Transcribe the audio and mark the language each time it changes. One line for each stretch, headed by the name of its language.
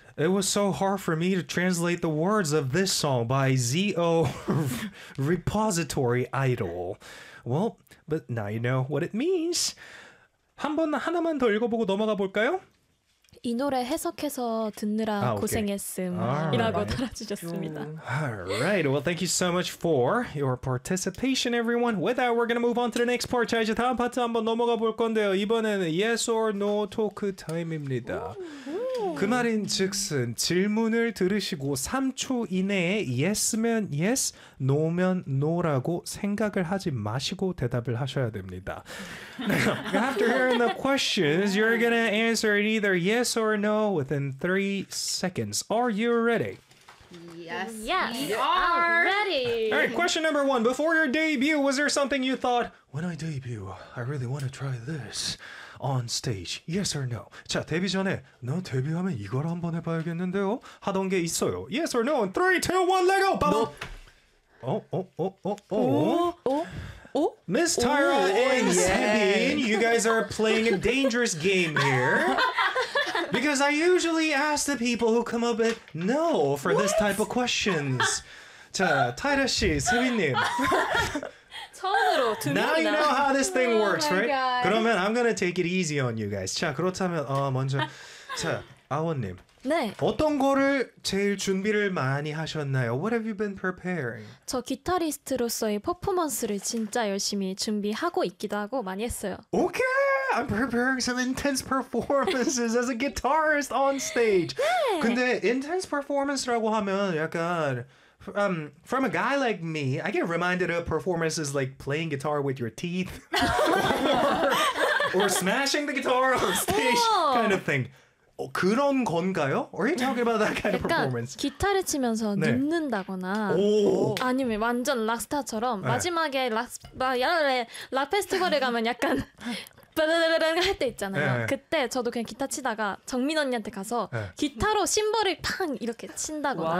English: It was so hard for me to translate the words of this song by Z.O. Repository Idol. Well, but now you know what it means.
Korean: 한 번 하나만 더 읽어보고 넘어가 볼까요? 이 노래 해석해서 듣느라 okay. 고생했음이라고 달아주셨습니다.
English: Alright, well thank you so much for your participation everyone. With that, we're gonna move on to the next part.
Korean: 자, 이제 다음 파트 한번 넘어가 볼 건데요. 이번에는
English: yes or no talk time
Korean: 입니다. 그 말인 즉슨 질문을 들으시고 3초 이내에 yes면 yes, no면 no라고 생각을 하지 마시고 대답을 하셔야 됩니다.
English: Now, after hearing the questions, you're gonna answer it either yes or no within 3 seconds. Are you ready? Yes, we are ready. All right, question number one. Before your debut, was there something you thought, when I debut, I really want to try this on stage? Yes or no?
Korean: 자, 데뷔 전에, 너 데뷔하면 이걸 한번 해봐야겠는데요? 하던 게 있어요.
English: Yes or no? 3, 2, 1, let go! No. Oh, oh, oh, oh, oh. Oh, oh. Oh? Miss Tyra and Sabine, you guys are playing a dangerous game here. Because I usually ask the people who come up with no for what? This type of questions.
Korean: 자, 타이라 씨, 세빈님. 처음으로
English: Now you know how this thing works, oh right? God. 그러면 I'm gonna take it easy on you guys.
Korean: 자, 그렇다면 먼저, 자, 아원님. 네. 어떤 거를 제일 준비를 많이 하셨나요?
English: What have you been preparing?
Korean: 저 기타리스트로서의 퍼포먼스를 진짜 열심히 준비하고 있기도 하고 많이 했어요.
English: Okay, I'm preparing some intense performances as a guitarist on stage.
Korean: 네. 근데
English: intense performance
Korean: 라고 하면 약간
English: from a guy like me, I get reminded of performances like playing guitar with your teeth or smashing the guitar on stage kind of thing.
Korean: 그런 건가요?
English: Or are you talking about that kind of performance?
Korean: 기타를 치면서 네. 늦는다거나 오. 아니면 완전 락스타처럼 네. 마지막에 락 페스티벌에 가면 약간 빠르르르르 할 때 있잖아요. 네. 그때 저도 그냥 기타 치다가 정민 언니한테 가서 네. 기타로 심벌을 팡 이렇게 친다거나